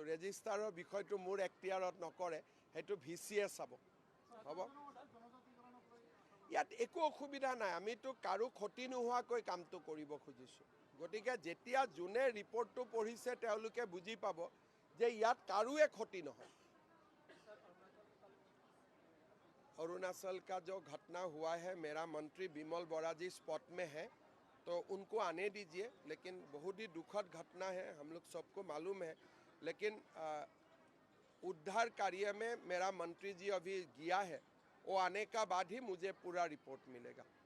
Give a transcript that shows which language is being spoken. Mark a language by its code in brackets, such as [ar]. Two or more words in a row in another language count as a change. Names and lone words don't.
[as] ৰেজিষ্টাৰৰ বিষয়টো মোৰ এখতিয়াৰত নকৰে, সেইটো VCয়ে চাব। হ'ব, ইয়াত একো অসুবিধা নাই, আমিতো কাৰো ক্ষতি নোহোৱাকৈ কামটো কৰিব খুজিছোঁ। গতিকে যেতিয়া যোনে ৰিপৰ্টটো পঢ়িছে তেওঁলোকে বুজি পাব যে ইয়াত কাৰোৱে ক্ষতি নহয়। [hi] अरुणाचल का जो घटना हुआ है, मेरा मंत्री बिमल बोरा जी स्पॉट में है, तो उनको आने दीजिए। लेकिन बहुत ही दुखद घटना है, हम लोग सबको मालूम है। लेकिन उद्धार कार्य में मेरा मंत्री जी अभी गया है, वो आने का बाद ही मुझे पूरा रिपोर्ट मिलेगा।